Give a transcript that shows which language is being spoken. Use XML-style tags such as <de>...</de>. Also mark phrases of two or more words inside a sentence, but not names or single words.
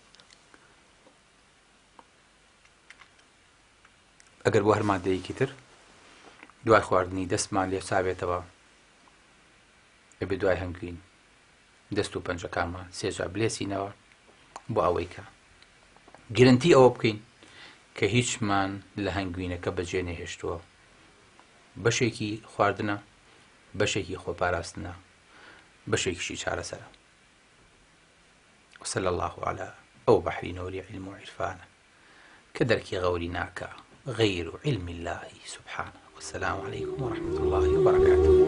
<ckb>ئەگەر بۆ هەر مادەیەکی تر دوای خواردنی دەستمان لێ چاوێتەوە ئەبێ دوای هەنگوین دەست و پەنجەکانمان سێجا بلێسینەوە بۆ ئەوەی کە گرنگی ئەوە بکەین کە هیچمان لە هەنگوینەکە بەجێ نەهێشتووە. بەشێکی خواردنە، بەشێکی خۆپاراستنە، بەشێکیشی چارەسەرە.</ckb> <ar>وصلى الله على</ar> <ckb>ئەو بەحری نەوری علم و عرفانە کە دەرکی غەوری ناکە غەیر</ckb> <ar>علم الله سبحانه. والسلام عليكم ورحمة الله وبركاته.</ar>